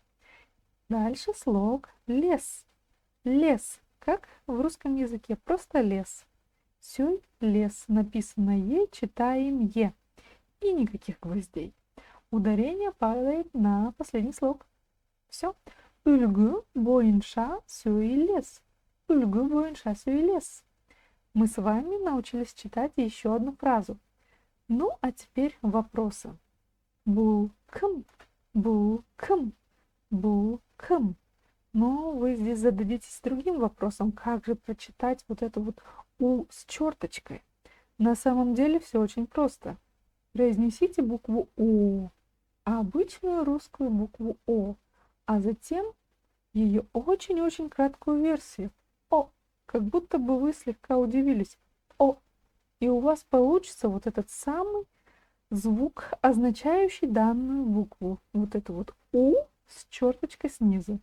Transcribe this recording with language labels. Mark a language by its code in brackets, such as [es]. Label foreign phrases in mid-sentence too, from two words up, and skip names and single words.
[ru] Дальше слог «лес». «Лес». Как в русском языке. Просто «лес». Сёй, лес. Написано «е», читаем «е». И никаких гвоздей. Ударение падает на последний слог. Все. [kk] Үлгі бойынша сөйлес. Үлгі бойынша сөйлес. [ru] Мы с вами научились читать еще одну фразу. Ну, а теперь вопросы. [kk] Бұл кім? Бұл кім? Бұл кім? [ru] Но вы здесь зададитесь другим вопросом, как же прочитать вот это вот «у» с черточкой. На самом деле все очень просто. Произнесите букву «у», обычную русскую букву «о», а затем ее очень-очень краткую версию «о», как будто бы вы слегка удивились «о», и у вас получится вот этот самый звук, означающий данную букву, вот это вот «у» с черточкой снизу.